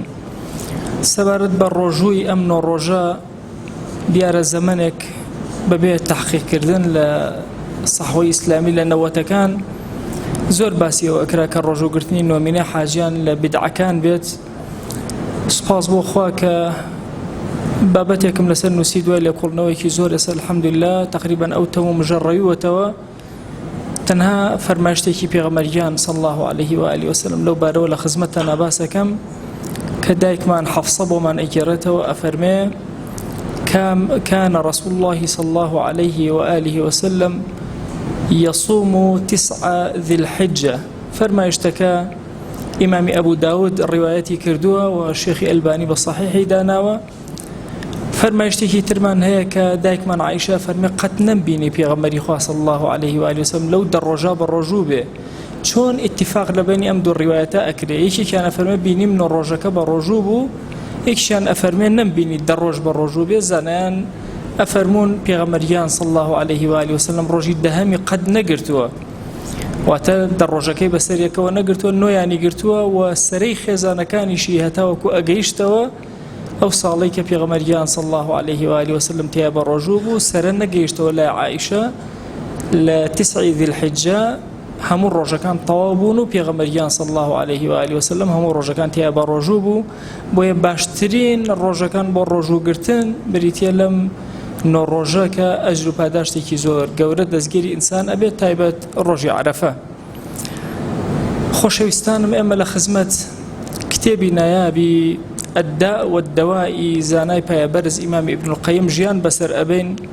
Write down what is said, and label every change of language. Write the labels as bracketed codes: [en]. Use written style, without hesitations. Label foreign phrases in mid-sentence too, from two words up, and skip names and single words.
[ckb] سەبارەت بە ڕۆژووی ئەم نۆ ڕۆژە دیارە زەمانێک بەبێ تەحقیقکردن لە سەحوەی ئیسلامی لە نەوەتەکان زۆر باسیەوە ئەکرا کە ڕۆژوگرتنی نۆمینە حاجیان لە بیدعەکان بێت. سوپاس بۆ خوا کە بابەتێکم لەسەر نووسی دوای لێکۆڵنەوەیەکی زۆر ئێستا الحەمدولله تقریبا ئەو تەموو مژەڕەویوەتەوە. تەنها فەرمایشتێکی پێغەمبەریان [ar] صلی الله عليه وآله وسلم [ckb] لەو بارەوە لە خزمەتتان ئاباسەکەم کە دایکمان حەفسە بۆمان ئەگێڕێتەوە، ئەفەرمێ [ar] كان رسول الله صلى الله عليه وآله وسلم يصوم 9 ذي الحجة. [ckb] فرمایشتەکە ئیمامی ئەبوو داود ڕیوایەتی کردووە و شێخی ئەلبانی بە صحیحی داناوە. فەرمایشتێکی ترمان هەیە کە دایکمان عایشە فەرمێ قەت نەمبینی پێغەمبەری خوا [ar] صلی الله عليه وآله وسلم [ckb] لەو دە ڕۆژە بە ڕۆژوو بێ. چۆن ئیتیفاق لەبینی ئەم دوو ڕیوایەتە ئەکرێ؟ یەکێکیان ئەفەرمێ بینیم نۆ ڕۆژەکە بە ڕۆژوو بوو، یەکیشیان ئەفەرمێ نەمبینی دە ڕۆژ بە ڕۆژوو بێ. زانایان ئەفەرموون پێغەمبەریان [ar] صلی الله عليه وآله وسلم [ckb] ڕۆژی دەهەمی قەت نەگرتووە، واتە دە ڕۆژەکەی بەسەرێکەوە نەگرتووە، نۆیانی گرتووە و سەرەی خێزانەکانیشی هەتاوەکو ئەگەیشتەوە ئەو ساڵی کە پێغەمبەریان [ar] صلی الله عليه وآله وسلم [ckb] تیا بە ڕۆژوو بوو، سەرە نەگەیشتەوە لای عایشە لە 9 ذی الحجە هەموو ڕۆژەکان تەواو بوون و پێغەمبەریان [ar] صلی الله عليه وآله وسلم [ckb] هەموو ڕۆژەکان تیا بە ڕۆژوو بوو. بۆیە باشترین ڕۆژەکان بۆ ڕۆژوگرتن بریتە لەم نۆ ڕۆژە کە ئەجر و پاداشتێکی زۆر گەورە دەستگیری ئینسان ئەبێت، تایبەت ڕۆژی عەرەفە. خۆشەویستانم، ئێمە لە خزمەت کتێبی نایابی الداء والدواء زانای پایەبەرز ئیمامی ئیبن القەیم ژیان بەسەر ئەبین.